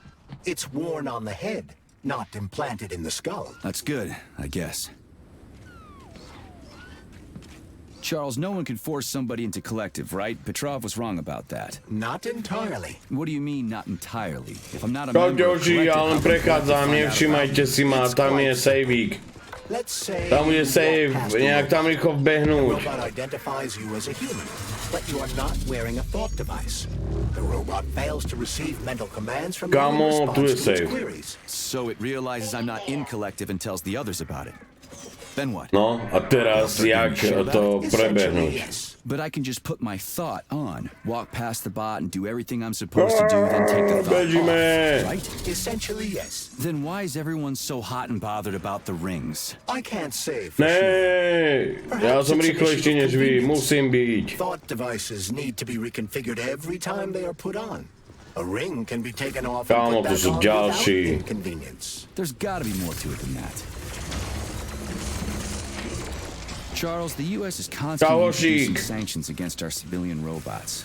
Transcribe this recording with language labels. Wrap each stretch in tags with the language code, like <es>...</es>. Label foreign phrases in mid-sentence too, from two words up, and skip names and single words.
<en>It's worn on the head, not implanted in the skull. That's good, I guess. Charles, no one can force somebody into Collective, right? Petrov was wrong about that. Not entirely. What do you mean, not entirely? If I'm not a member of</en> <sk>Ďalší, ja len prechádzam, nevšimajte si ma, tam je saveík. Tam je save, nejak tam rýchlo vbehnúť.</sk> <en>The robot identifies you as a human, but you are not wearing a thought device. The robot fails to receive mental commands from you in response to its queries. So it realizes I'm not in Collective and tells the others about it. Then what?</en> <sk>No, a teraz jak to prebehnúť?</sk> <en>But I can just put my thought on, walk past the bot and do everything I'm supposed to do, then take the thought off, right? Essentially, yes. Then why is everyone so hot and bothered about the rings? I can't say for sure.</en> <sk>Ja som rýchlejší než vy, musím byť.</sk> <en>Thought devices need to be reconfigured every time they are put on. A ring can be taken off and put back on without inconvenience. There's gotta be more to it than that. Charles, the U.S. is constantly introducing sanctions against our civilian robots.</en>